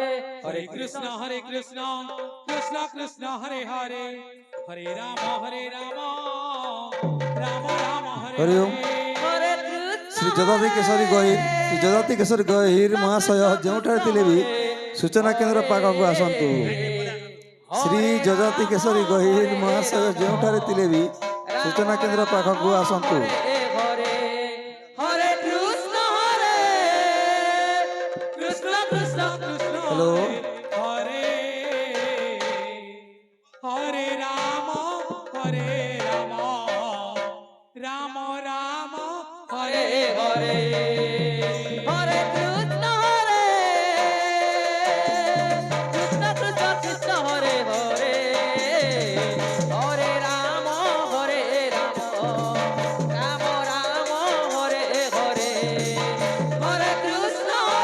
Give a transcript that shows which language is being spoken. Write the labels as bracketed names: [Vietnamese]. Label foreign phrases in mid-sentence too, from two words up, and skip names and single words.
[Sanskrit] Hare Krishna Krishna Krishna Hare Hare Hare Rama Rama Rama Hare हरि ओम। Hare [Odia] ଶ୍ରୀ ଜଦାତି କେଶରୀ ଗହିର ଶ୍ରୀ ଜଦାତି କେଶରୀ ଗହିର ମହାଶୟ ଯେଉଁଠାରେ ଥିଲେ ବି ସୂଚନା କେନ୍ଦ୍ର ପାଖକୁ ଆସନ୍ତୁ। ଶ୍ରୀ ଜଜାତି କେଶରୀ ଗହିର ମହାଶୟ ଯେଉଁଠାରେ ଥିଲେ ବି ସୂଚନା କେନ୍ଦ୍ର ପାଖକୁ ଆସନ୍ତୁ। हेलो [Sanskrit] Hare Hare Rama Rama Rama Hare Hare Hare Krishna Krishna Krishna Hare Hare Hare Rama Rama Rama Hare Hare Hare Krishna